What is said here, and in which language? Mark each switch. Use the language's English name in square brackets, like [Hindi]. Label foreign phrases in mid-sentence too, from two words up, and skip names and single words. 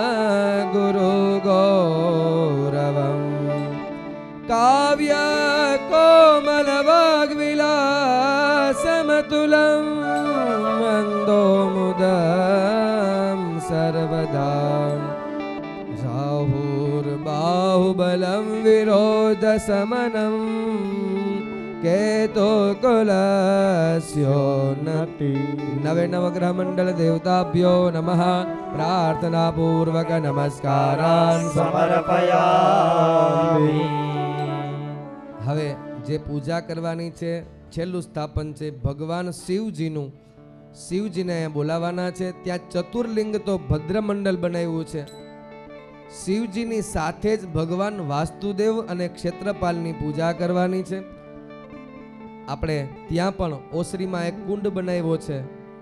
[Sanskrit] गुरुगौरवम् काव्य कोमलवाग्विलासमतुलं मन्दोमुदं सर्वदा राहुर्बाहुबलं विरोधशमनं केतुकुलस्योन्नति नवे नवग्रह मंडल देवताभ्यो नमः प्रार्थना पूर्वक नमस्कारान् समर्पयामि [Gujarati] હવે જે પૂજા કરવાની છે છેલ્લું સ્થાપન છે ભગવાન શિવજીનું શિવજીને અહીંયા બોલાવવાના છે ત્યાં ચતુર્લિંગ તો ભદ્રમંડલ બનાવ્યું છે શિવજીની સાથે જ ભગવાન વાસ્તુદેવ અને ક્ષેત્રપાલની પૂજા કરવાની છે આપણે ત્યાં પણ ઓસરીમાં એક કુંડ બનાવ્યો છે એ